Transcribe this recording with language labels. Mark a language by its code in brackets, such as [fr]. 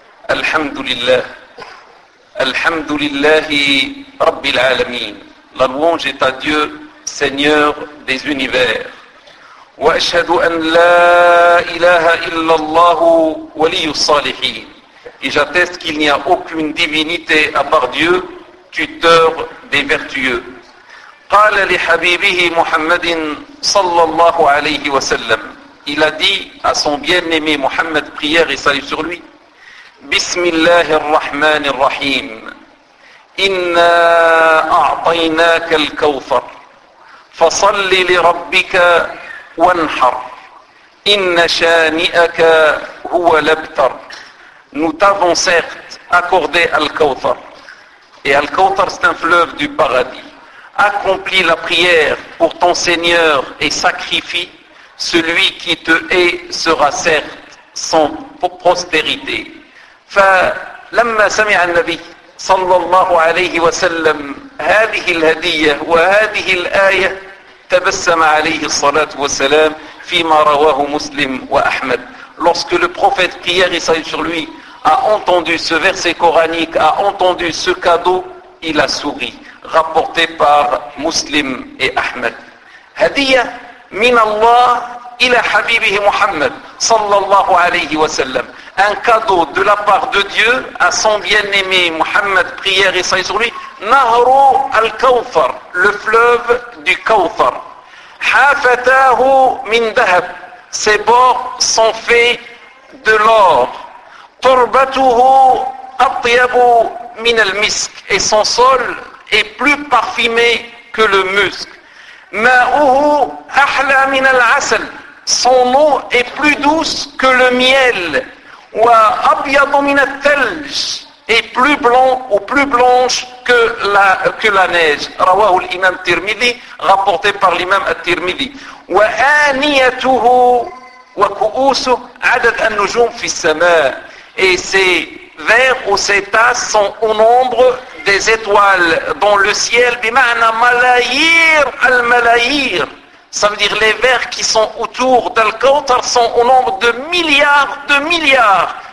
[ar] الحمد لله الحمد لله رب العالمين [fr] La louange est à Dieu, Seigneur des univers. [ar] وأشهد أن لا إله إلا الله ولي الصالحين. [fr] Et j'atteste qu'il n'y a aucune divinité à part Dieu, tuteur des vertueux. [ar] قال لحبيبه محمد صلى الله عليه وسلم. [fr] Il a dit à son bien-aimé Mohammed, prière et salut sur lui, [ar] بسم الله الرحمن الرحيم. إنا أعطيناك الكوثر فصل لربك وانحر إن شانئك هو الأبتر. [fr] Nous t'avons certes accordé Al-Kawthar. Et Al-Kawthar, c'est un fleuve du paradis. Accomplis la prière pour ton Seigneur et sacrifie celui qui te hait sera certes sans prospérité. [ar] فَلَمَّا سَمِعَ النَّبِيُّ صلى الله عليه وسلم هذه الهدية وهذه الآية تبسم عليه الصلاة والسلام فيما رواه مسلم وأحمد. [fr] Lorsque le prophète, prière et salut sur lui, a entendu ce verset coranique, a entendu ce cadeau, il a souri. Rapporté par Muslim et Ahmed. [ar] هدية من الله إلى حبيبه محمد صلى الله عليه وسلم. [fr] Un cadeau de la part de Dieu à son bien-aimé Mohammed, prière et salut sur lui, Nahru al-Kawthar, le fleuve du Kawthar. [ar] Hafatahu min dahab, [fr] ses bords sont faits de l'or. [ar] Turbatuhu atyabu min al-misk, [fr] et son sol est plus parfumé que le musc. [ar] Ma'uhu ahla min al-asal, [fr] son eau est plus douce que le miel. [ar] وأبيض من الثلج [fr] est plus blanc ou plus blanche que la neige. [ar] رواه الإمام الترمذي [fr] rapporté par l'imam الترمذي. [ar] وآنيته وكؤوسه عدد النجوم في السماء, [fr] et ses verres ou ses tasses sont au nombre des étoiles dans le ciel. [ar] بمعنى ملايير الملايير, [fr] ça veut dire les vers qui sont autour d'Al-Kawthar sont au nombre de milliards de milliards.